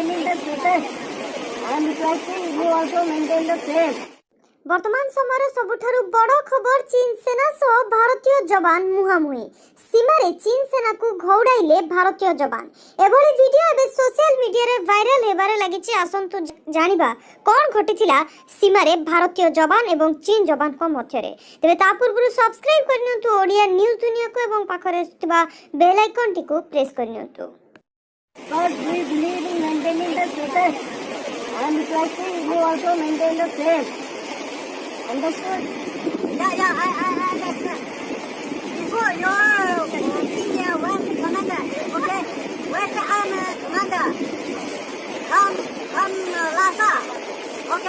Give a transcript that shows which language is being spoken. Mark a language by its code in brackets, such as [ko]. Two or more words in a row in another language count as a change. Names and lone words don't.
[en] the protest. I am requesting you also maintain the faith. [or] ବର୍ତ୍ତମାନ ସମୟର ସବୁଠାରୁ ବଡ଼ ଖବର ଚୀନ ସେନା ସହ ଭାରତୀୟ ଯବାନ ମୁହାଁମୁହିଁ ସୀମାରେ ଚୀନ ସେନାକୁ ଘଉଡ଼ାଇଲେ ଭାରତୀୟ ଯବାନ ଏଭଳି ଭିଡିଓ ଏବେ [en] social media [or] ଭାଇରାଲ ହେବାରେ ଲାଗିଛି। ଆସନ୍ତୁ ଜାଣିବା କ'ଣ ଘଟିଥିଲା ସୀମାରେ ଭାରତୀୟ ଯବାନ ଏବଂ ଚୀନ ଯବାନଙ୍କ ମଧ୍ୟରେ। ତେବେ ତା ପୂର୍ବରୁ ସବସ୍କ୍ରାଇବ୍ କରିନିଅନ୍ତୁ ଓଡ଼ିଆ ନ୍ୟୁଜ୍ ଦୁନିଆକୁ ଏବଂ ପାଖରେ ଥିବା [en] bell icon [or] ପ୍ରେସ୍ କରିନିଅନ୍ତୁ। [en] Because we believe in maintaining the protest. I am requesting you also maintain the faith. Understood? I understand. Before your senior West commander, okay? West Army commander, from Lhasa, okay?